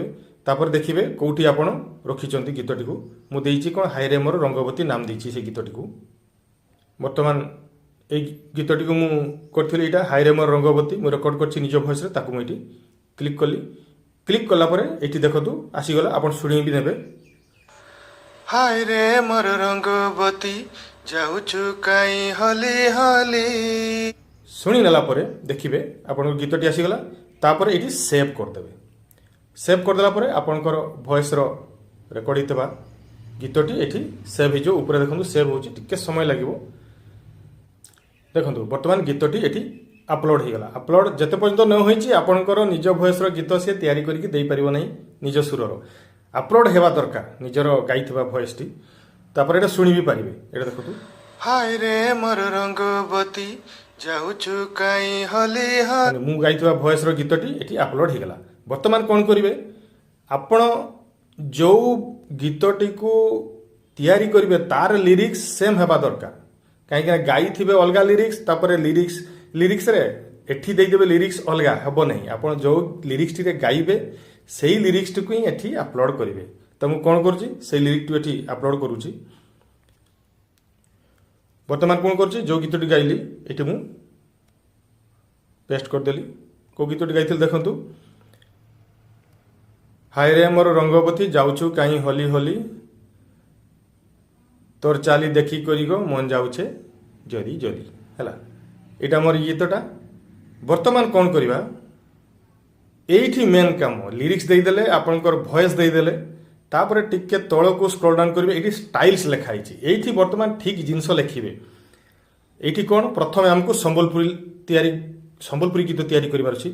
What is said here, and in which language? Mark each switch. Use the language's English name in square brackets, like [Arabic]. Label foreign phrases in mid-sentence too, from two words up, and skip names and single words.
[Odia] ତାପରେ ଦେଖିବେ କେଉଁଠି ଆପଣ ରଖିଛନ୍ତି ଗୀତଟିକୁ। ମୁଁ ଦେଇଛି କ'ଣ, ହାଇରେ ମୋର ରଙ୍ଗବତୀ ନାମ ଦେଇଛି ସେଇ ଗୀତଟିକୁ। ବର୍ତ୍ତମାନ এই ଗୀତଟିକୁ ମୁଁ କରିଥିଲି, ଏଇଟା ହାଇରେ ମୋର ରଙ୍ଗବତୀ, ମୁଁ ରେକର୍ଡ଼ କରିଛି ନିଜ ଭଏସ୍ରେ, ତାକୁ ମୁଁ ଏଠି କ୍ଲିକ୍ କଲି। କ୍ଲିକ୍ କଲା ପରେ ଏଇଠି ଦେଖନ୍ତୁ ଆସିଗଲା, ଆପଣ ଶୁଣି ବି ନେବେ। ହାଇରେ ମୋର ରଙ୍ଗବତୀ ଯାଉଛୁ କାହିଁ ହଲି ହଲି। ଶୁଣି ନେଲା ପରେ ଦେଖିବେ ଆପଣଙ୍କ ଗୀତଟି ଆସିଗଲା। ତାପରେ ଏଇଠି ସେଭ୍ କରିଦେବେ। ସେଭ୍ କରିଦେଲା ପରେ ଆପଣଙ୍କର ଭଏସ୍ର ରେକର୍ଡ଼ ହେଇଥିବା ଗୀତଟି ଏଠି ସେଭ୍ ହେଇଯିବ। ଉପରେ ଦେଖନ୍ତୁ ସେଭ୍ ହେଉଛି, ଟିକେ ସମୟ ଲାଗିବ। ଦେଖନ୍ତୁ ବର୍ତ୍ତମାନ ଗୀତଟି ଏଠି আপলোଡ଼ ହେଇଗଲା। আপଲୋଡ଼ ଯେତେ ପର୍ଯ୍ୟନ୍ତ ନ ହୋଇଛି ଆପଣଙ୍କର ନିଜ ଭଏସ୍ର ଗୀତ ସିଏ ତିଆରି କରିକି ଦେଇପାରିବ ନାହିଁ ନିଜ ସୁରର। আপলোଡ଼ ହେବା ଦରକାର ନିଜର ଗାଇଥିବା ଭଏସ୍ଟି। ତାପରେ ଏଇଟା ଶୁଣି ବି ପାରିବେ। ଏଇଟା ଦେଖନ୍ତୁ, ହାଇରେ ମୋର ରଙ୍ଗବତୀ ଯାଉଛୁ କାହିଁ ହଲି ହଲି। ମୁଁ ଗାଇଥିବା ଭଏସ୍ର ଗୀତଟି ଏଠି আপଲୋଡ଼ ହେଇଗଲା। ବର୍ତ୍ତମାନ କ'ଣ କରିବେ, ଆପଣ ଯେଉଁ ଗୀତଟିକୁ ତିଆରି କରିବେ ତାର ଲିରିକ୍ସ ସେମ୍ ହେବା ଦରକାର। କାହିଁକିନା ଗାଇଥିବେ ଅଲଗା ଲିରିକ୍ସ, ତାପରେ ଲିରିକ୍ସରେ ଏଠି ଦେଇଦେବେ ଲିରିକ୍ସ ଅଲଗା ହେବ ନାହିଁ। ଆପଣ ଯେଉଁ ଲିରିକ୍ସଟିରେ ଗାଇବେ ସେଇ ଲିରିକ୍ସଟିକୁ ହିଁ ଏଠି আপଲୋଡ଼ କରିବେ। ତ ମୁଁ କ'ଣ କରୁଛି, ସେଇ ଲିରିକ୍ସଟି ଏଠି আপଲୋଡ଼ କରୁଛି। ବର୍ତ୍ତମାନ କ'ଣ କରୁଛି, ଯେଉଁ ଗୀତଟି ଗାଇଲି ଏଠି ମୁଁ ପେଷ୍ଟ କରିଦେଲି। କେଉଁ ଗୀତଟି ଗାଇଥିଲି ଦେଖନ୍ତୁ, ହାଇରେ ମୋର ରଙ୍ଗବତୀ ଯାଉଛୁ କାହିଁ ହଲି ହଲି, ତୋର ଚାଲି ଦେଖି କରିଗ ମନ ଯାଉଛେ ଜରି ଜରି ହେଲା। ଏଇଟା ମୋର ଗୀତଟା। ବର୍ତ୍ତମାନ କ'ଣ କରିବା, ଏଇଠି ମେନ୍ କାମ ଲିରିକ୍ସ ଦେଇଦେଲେ, ଆପଣଙ୍କର ଭଏସ୍ ଦେଇଦେଲେ, ତାପରେ ଟିକେ ତଳକୁ [English] scroll down [Odia] କରିବେ। ଏଇଠି ଷ୍ଟାଇଲ୍ସ ଲେଖା ହେଇଛି, ଏଇଠି ବର୍ତ୍ତମାନ ଠିକ୍ ଜିନିଷ ଲେଖିବେ। ଏଇଠି କ'ଣ, ପ୍ରଥମେ ଆମକୁ ସମ୍ବଲପୁରୀ ଗୀତ ତିଆରି କରିବାର ଅଛି।